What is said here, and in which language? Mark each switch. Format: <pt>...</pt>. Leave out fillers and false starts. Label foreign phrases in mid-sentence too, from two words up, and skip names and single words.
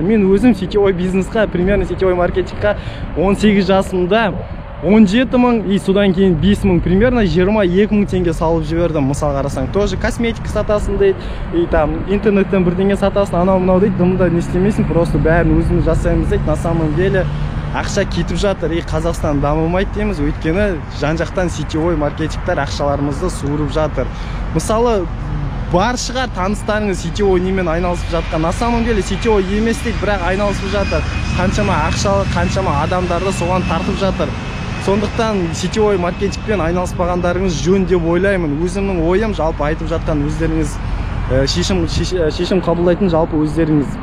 <kk>Мен өзім</kk> <ru>сетевой бизнесқа, примерно сетевой маркетингқа</ru> <kk>18 жасымда 17 000, и содан кейін 5 000, примерно 22 000 теңге салып жібердім. Мысал қарасаң, тоже косметика сатасың дейді,</kk> <ru>и там</ru> <kk>интернеттен бірдеңе сатасың, анау-мынау дейді, дымда не істемейсің, просто бәрін өзіміз жасаймыз дейді.</kk> <ru>На самом деле</ru> <kk>ақша кетіп жатыр, и Қазақстан дамымайды дейміз, өйткені жан-жақтан</kk> <ru>сетевой маркетингтер</ru> <kk>ақшаларымызды суырып жатыр. Мысалы бар шығар таныстарыңыз сетевой немен айналысып жатқан.</kk> <ru>На самом деле</ru> <kk>сетевой емес дейді, бірақ айналысып жатыр. Қаншама ақшалы, қаншама адамдарды соған тартып жатыр. Сондықтан</kk> <ru>сетевой маркетингпен</ru> <kk>айналыспағандарыңыз жөн деп ойлаймын. Өзімнің ойым, жалпы айтып жатқан өздеріңіз шешім қабылдайтын жалпы өздеріңіз.</kk>